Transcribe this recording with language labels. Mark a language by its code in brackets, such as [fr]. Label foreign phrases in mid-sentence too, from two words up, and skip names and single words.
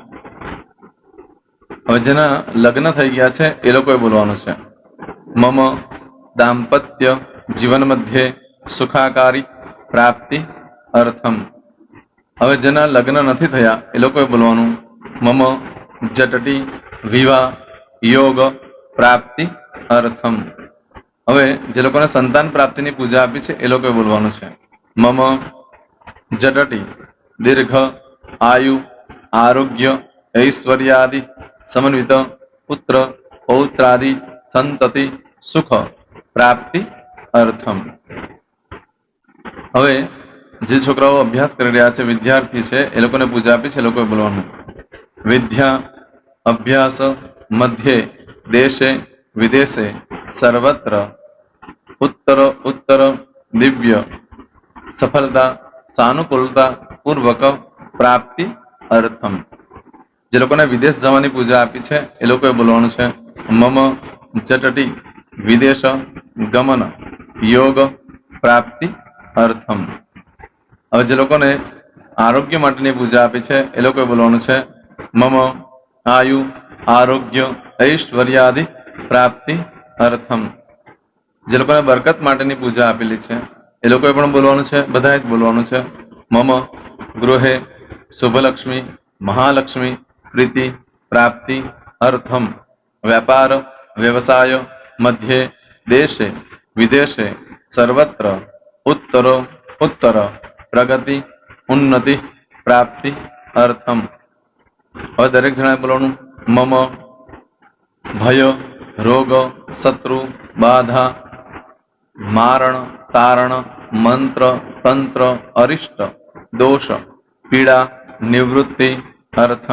[gu] હવે જેના લગ્ન થઈ ગયા છે એ લોકોએ બોલવાનું છે [sa] मम दांपत्य जीवन मध्ये सुखाकारी प्राप्ति अर्थम। [gu] હવે જેના લગ્ન નથી થયા એ લોકોએ બોલવાનું [sa] मम जटटी विवाह योग प्राप्ति अर्थम। [gu] હવે જે લોકોને સંતાન પ્રાપ્તિની પૂજા આપી છે એ લોકોએ બોલવાનું છે [sa] मम जटटी दीर्घ आयु आरोग्य ऐश्वर्यादि समन्वित पुत्र पौत्रादि संतति सुख प्राप्ति अर्थम। [gu] હવે જે છોકરાઓ અભ્યાસ કરી રહ્યા છે વિદ્યાર્થી છે એ લોકોને પૂજા આપી છે એ લોકોએ બોલવાનું [sa] विद्या अभ्यास मध्ये देशे विदेशे सर्वत्र उत्तर उत्तर दिव्य सफलता सानुकूलता पूर्वक प्राप्ति अर्थम। [gu] જે લોકોને વિદેશ જવાની પૂજા આપી છે એ લોકોએ બોલવાનું છે [sa] मम जटटी विदेश गमन योग प्राप्ति अर्थम। [gu] હવે જે લોકોને આરોગ્ય માટેની પૂજા આપી છે એ લોકોએ બોલવાનું છે [sa] मम आयु आरोग्य ऐश्वर्यादि प्राप्ति अर्थम। [gu] જે લોકોને બરકત માટેની પૂજા આપેલી છે એ લોકોએ પણ બોલવાનું છે બધાએ જ બોલવાનું છે [sa] मम गृहे शुभलक्ष्मी महालक्ष्मी प्रीति प्राप्ति अर्थम व्यापार व्यवसाय मध्ये देशे विदेशे सर्वत्र उत्तर उत्तर प्रगति उन्नति प्राप्ति अर्थम। [gu] હવે દરેક જણાએ બોલવાનું [sa] मम भय रोग शत्रु बाधा मारण तारण मंत्र तंत्र अरिष्ट दोष पीडा निवृत्ति अर्थम।